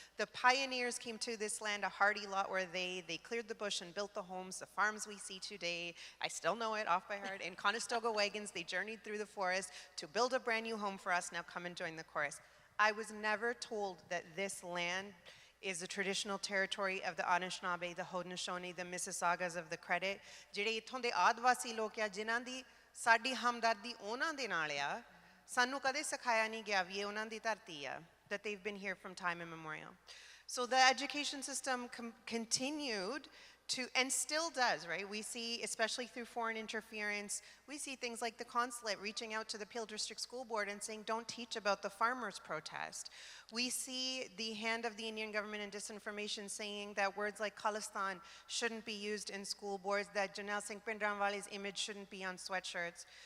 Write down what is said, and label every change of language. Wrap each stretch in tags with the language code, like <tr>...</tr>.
<en>The pioneers came to this land, a hardy lot where they cleared the bush and built the homes, the farms we see today. I still know it off by heart. In Conestoga wagons, they journeyed through the forest to build a brand new home for us. Now come and join the chorus. I was never told that this land is the traditional territory of the Anishinaabe, the Haudenosaunee, the Mississaugas of the Credit.</en> <pa>ਜਿਹੜੇ ਇੱਥੋਂ ਦੇ ਆਦਿਵਾਸੀ ਲੋਕ ਆ ਜਿਨ੍ਹਾਂ ਦੀ ਸਾਡੀ ਹਮਦਰਦੀ ਉਹਨਾਂ ਦੇ ਨਾਲ ਆ ਸਾਨੂੰ ਕਦੇ ਸਿਖਾਇਆ ਨਹੀਂ ਗਿਆ ਵੀ ਇਹ ਉਹਨਾਂ ਦੀ ਧਰਤੀ ਆ</pa> <en>that they've been here from time immemorial. So the education system continued to, and still does, right? We see, especially through foreign interference, we see things like the consulate reaching out to the Peel District School Board and saying, don't teach about the farmers' protest. We see the hand of the Indian government in disinformation saying that words like Khalistan shouldn't be used in school boards, that Janelle Singh Pindranwale's image shouldn't be on sweatshirts.</en>